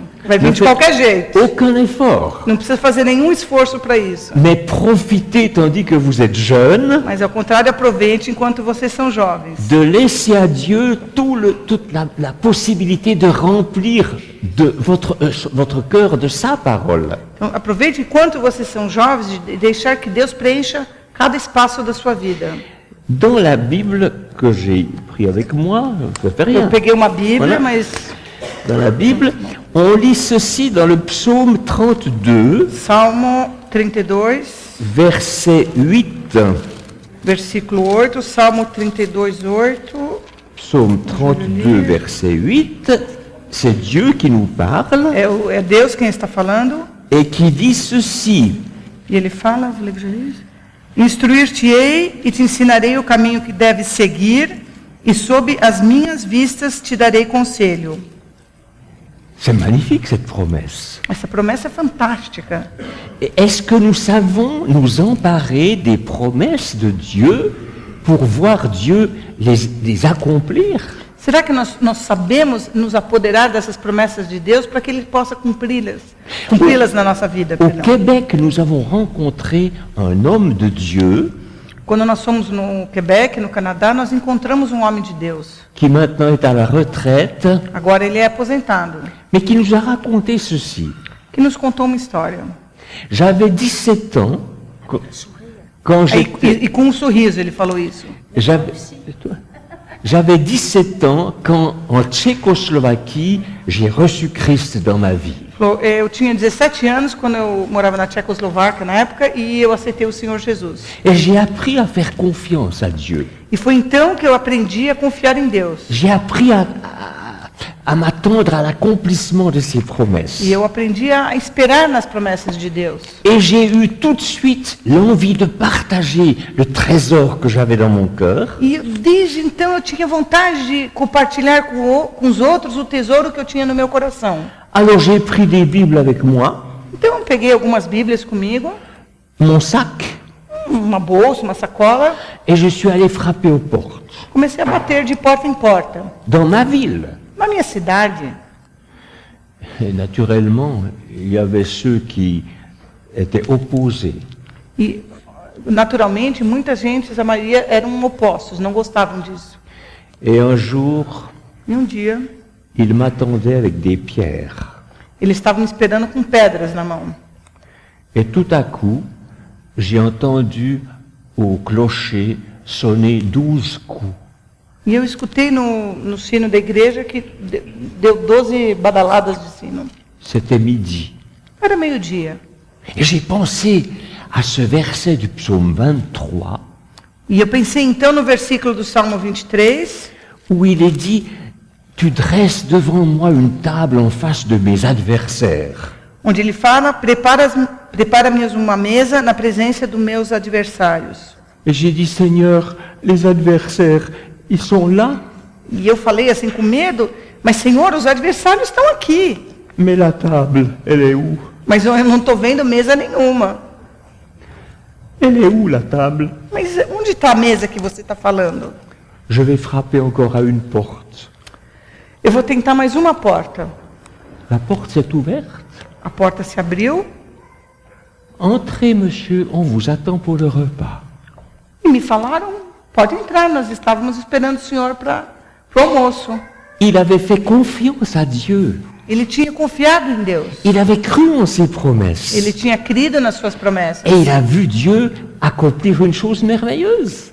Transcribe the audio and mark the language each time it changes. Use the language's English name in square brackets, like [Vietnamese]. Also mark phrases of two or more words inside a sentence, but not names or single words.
[Portuguese] Vai vir Não de [French] faites [Portuguese] qualquer jeito. [French] aucun effort. [Portuguese] Não precisa fazer nenhum esforço para isso. [French] Mais profitez, tandis que vous êtes jeune, [Portuguese] Mas, ao contrário, aproveite enquanto vocês são jovens. [French] de laisser à Dieu toute la possibilité de remplir de votre cœur de sa parole. [Portuguese] Então, aproveite enquanto vocês são jovens de deixar que Deus preencha cada espaço da sua vida. [French] Dans la Bible que j'ai pris avec moi, ça fait rien. [Portuguese] Eu peguei uma Bíblia, [French] Voilà. [Portuguese] mas [French] Dans la Bible, On lit ceci dans le psaume 32, [Portuguese] Salmo 32, [French] verset 8. [Portuguese] versículo 8, Salmo 32, 8. [French] Psaume 32, verset 8. C'est Dieu qui nous parle [Portuguese] É Deus quem está falando. [French] et qui dit ceci. [Portuguese] E ele fala, vou ler que já disse. Instruir-te-ei e te ensinarei o caminho que deves seguir, e sob as minhas vistas te darei conselho. [French] C'est magnifique cette promesse. [Portuguese] Essa promessa é fantástica. [French] Est-ce que nous savons nous emparer des promesses de Dieu pour voir Dieu les accomplir? [Portuguese] Será que nós sabemos nos apoderar dessas promessas de Deus para que Ele possa cumpri-las na nossa vida? [French] Au [Portuguese] Perdão. [French] Québec, nous avons rencontré un homme de Dieu [Portuguese] Quando nós fomos no Quebec, no Canadá, nós encontramos um homem de Deus. [French] qui maintenant est à la retraite, [Portuguese] Agora ele é aposentado, [French] mais qui nous a raconté ceci. [Portuguese] que nos contou uma história. [French] J'avais 17 ans quand [Portuguese] Aí, [French] j'étais... [Portuguese] e com um sorriso ele falou isso. [French] J'avais 17 ans quand, en Tchécoslovaquie, j'ai reçu Christ dans ma vie. [Portuguese] Falou, eu tinha 17 anos quando eu morava na Tchecoslováquia na época e eu aceitei o Senhor Jesus. [French] Et j'ai appris à faire confiance à Dieu. [Portuguese] E foi então que eu aprendi a confiar em Deus. [French] J'ai appris à m'attendre à l'accomplissement de ses promesses. [Portuguese] E eu aprendi a esperar nas promessas de Deus. [French] Et j'ai eu tout de suite l'envie de partager le trésor que j'avais dans mon cœur. [Portuguese] E desde então eu tinha vontade de compartilhar com os outros o tesouro que eu tinha no meu coração. [French] Alors j'ai pris des Bibles avec moi, [Portuguese] Então eu peguei algumas Bíblias comigo, [French] mon sac, [Portuguese] uma bolsa, uma sacola, [French] et je suis allé frapper aux portes. [Portuguese] comecei a bater de porta em porta. [French] Dans ma ville. [Portuguese] Na minha cidade, [French] Et naturellement, il y avait ceux qui étaient opposés. [Portuguese] e naturalmente muita gente, a maioria eram opostos, não gostavam disso. [French] Et un jour, [Portuguese] E um dia, [French] ils m'attendaient avec des pierres. [Portuguese] eles estavam me esperando com pedras na mão. [French] Et tout à coup, j'ai entendu au clocher sonner 12 coups. [Portuguese] E eu escutei no sino da igreja que deu 12 badaladas de sino. [French] C'était midi. [Portuguese] Era meio-dia. [French] Et j'ai pensé à ce verset du psaume 23, [Portuguese] E eu pensei então no versículo do Salmo 23, [French] où il est dit « Tu dresses devant moi une table en face de mes adversaires. [Portuguese] onde ele fala: prepara-me uma mesa na presença dos meus adversários. » [French] Et j'ai dit « Seigneur, les adversaires, ils sont là, [Portuguese] E eu falei assim com medo: mas Senhor, os adversários estão aqui. [French] mais la table, elle est où? [Portuguese] Mas eu não estou vendo mesa nenhuma. [French] Elle est où la table ?» [Portuguese] Mas onde está a mesa que você está falando? [French] Je vais frapper encore à une porte. [Portuguese] Eu vou tentar mais uma porta. [French] La porte s'est ouverte. [Portuguese] A porta se abriu [French] Entrez, monsieur, on vous attend pour le repas. [Portuguese] e me falaram: pode entrar, nós estávamos esperando o senhor para o almoço. [French] Il avait fait confiance à Dieu. [Portuguese] Ele tinha confiado em Deus. [French] Il avait cru en ses promesses. [Portuguese] Ele tinha crido nas suas promessas. [French] Et il a vu Dieu accomplir une chose merveilleuse.